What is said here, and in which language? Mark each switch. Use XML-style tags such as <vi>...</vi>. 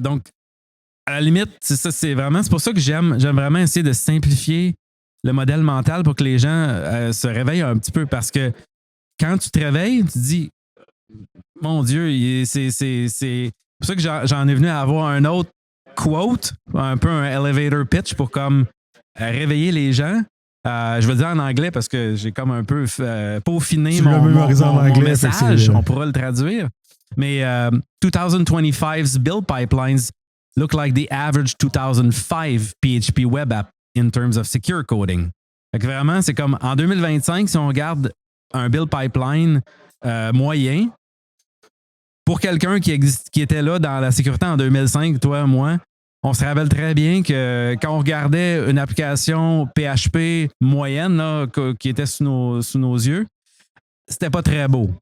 <fr>Donc, à la limite, c'est ça, c'est pour ça que j'aime vraiment essayer de simplifier le modèle mental pour que les gens se réveillent un petit peu, parce que quand tu te réveilles, tu te dis, mon Dieu, c'est pour ça que j'en ai venu à avoir un autre quote, un peu un elevator pitch pour comme réveiller les gens. Je vais le dire en anglais parce que j'ai comme un peu peaufiné mon message. On pourra le traduire.</fr> <en>Mais 2025's build pipelines look like the average 2005 PHP web app in terms of secure coding.</en> <fr>Fait que vraiment, c'est comme en 2025, si on regarde un build pipeline moyen, pour quelqu'un qui était là dans la sécurité en 2005, toi, moi, on se rappelle très bien que quand on regardait une application PHP moyenne là, qui était sous nos yeux, c'était pas très beau.</fr>